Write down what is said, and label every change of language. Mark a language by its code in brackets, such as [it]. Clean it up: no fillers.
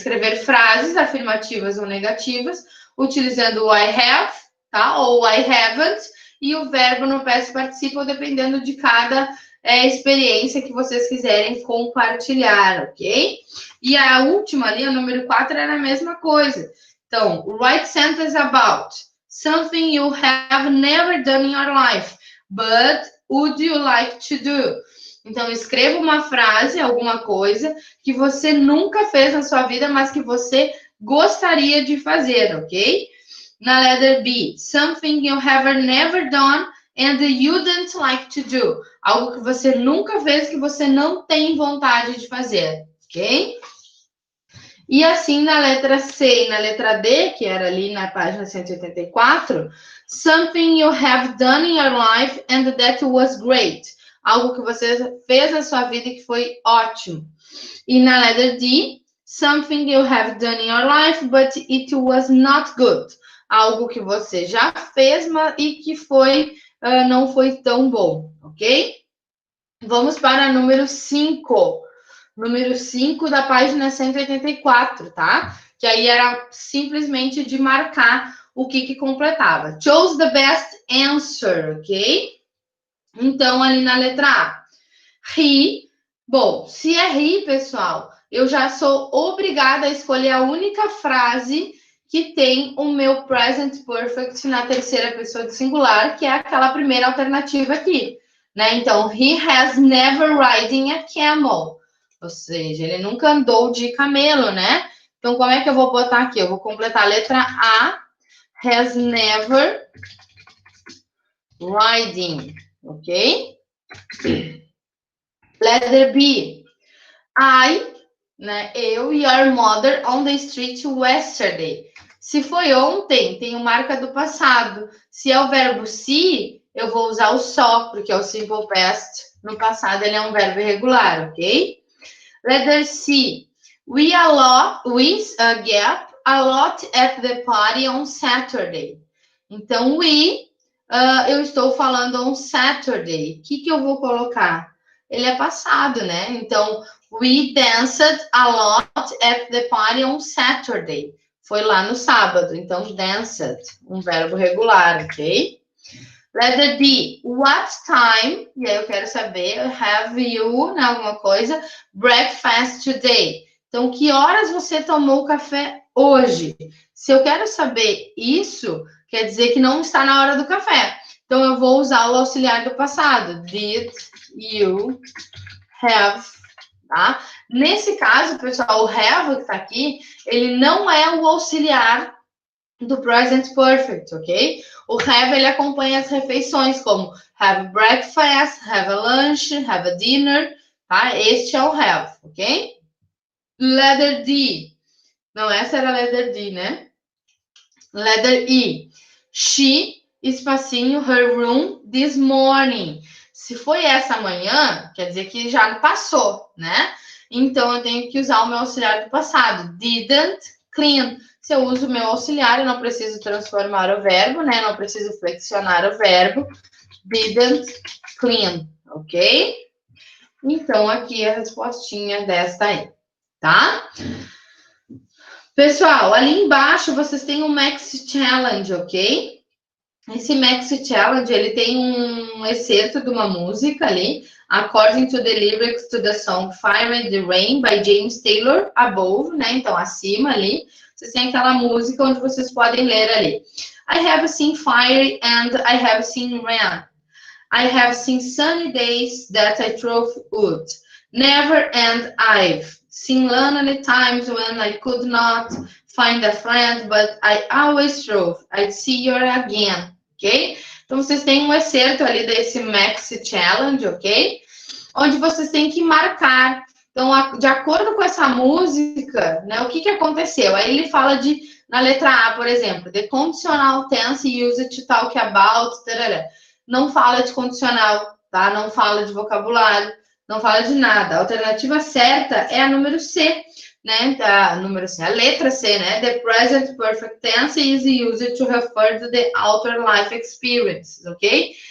[pt] Escrever frases afirmativas ou negativas, utilizando o I have, tá? Ou I haven't, e o verbo no past participle, dependendo de cada experiência que vocês quiserem compartilhar, ok? E a última ali, a número 4, era a mesma coisa. [en] Então, write sentence about something you have never done in your life, but would you like to do? [pt] Então, escreva uma frase, alguma coisa que você nunca fez na sua vida, mas que você gostaria de fazer, ok? [en] Na letter B, something you have never done and you don't like to do. [pt] Algo que você nunca fez, que você não tem vontade de fazer, ok? E assim, na letra C e na letra D, que era ali na página 184, [en] something you have done in your life and that was great. [pt] Algo que você fez na sua vida e que foi ótimo. E na letra D, [en] Something you have done in your life, but it was not good. [pt] Algo que você já fez e que não foi tão bom, ok? Vamos para número 5. Número 5 da página 184, tá? Que aí era simplesmente de marcar o que completava. [en] Chose the best answer, ok? [pt] Então, ali na letra A. [en] He. [pt] Bom, se é he, pessoal, eu já sou obrigada a escolher a única frase que tem o meu present perfect na terceira pessoa de singular, que é aquela primeira alternativa aqui, né? [en] Então, he has never ridden a camel. [pt] Ou seja, ele nunca andou de camelo, né? Então, como é que eu vou botar aqui? Eu vou completar a letra A. [en] Has never riding, ok? Letter B. I, né? Eu, your mother on the street yesterday. [pt] Se foi ontem, tem o marca do passado. Se é o verbo see, eu vou usar o só, porque é o simple past. No passado, ele é um verbo irregular, ok? [en] Letter C. We gap a lot at the party on Saturday. [pt] Então, eu estou falando on Saturday. O que eu vou colocar? Ele é passado, né? [en] Então, we danced a lot at the party on Saturday. [pt] Foi lá no sábado. Então, danced, um verbo regular, ok? Letter D. [en] What time? [pt] E aí eu quero saber, have you, né, alguma coisa, breakfast today? Então, que horas você tomou café hoje? Se eu quero saber isso, quer dizer que não está na hora do café. Então, eu vou usar o auxiliar do passado. Did you have, tá? Nesse caso, pessoal, o have que está aqui, ele não é o auxiliar do present perfect, ok? O have, ele acompanha as refeições, como have breakfast, have a lunch, have a dinner, tá? Este é o have, ok? Letter D. Não, essa era a letter D, né? [en] Letter E. She, espacinho, her room this morning. [pt] Se foi essa manhã, quer dizer que já passou, né? Então, eu tenho que usar o meu auxiliar do passado. Didn't clean. Se eu uso o meu auxiliar, eu não preciso transformar o verbo, né? Não preciso flexionar o verbo. Didn't clean, ok? Então, aqui a respostinha desta aí, tá? Pessoal, ali embaixo vocês têm um Max Challenge, ok? Esse Max Challenge, ele tem um excerto de uma música ali, [en] according to the lyrics to the song Fire the Rain, by James Taylor, above, [pt] né? Então, acima ali, vocês têm aquela música onde vocês podem ler ali. [en] I have seen fire and I have seen rain. I have seen sunny days that I drove wood. Never and I've seen lonely times when I could not find a friend, but I always drove. I'd see you again. Ok? [pt] Então, vocês têm um excerto ali desse Max Challenge, ok? Onde vocês têm que marcar. Então, de acordo com essa música, né, o que aconteceu? Aí ele fala na letra A, por exemplo, [en] the conditional tense used to talk about, [pt] tarará. Não fala de condicional, tá? Não fala de vocabulário, não fala de nada. A alternativa certa é a número C, né? A letra C, né? [en] The present perfect tense is used to refer to the outer life experiences, ok?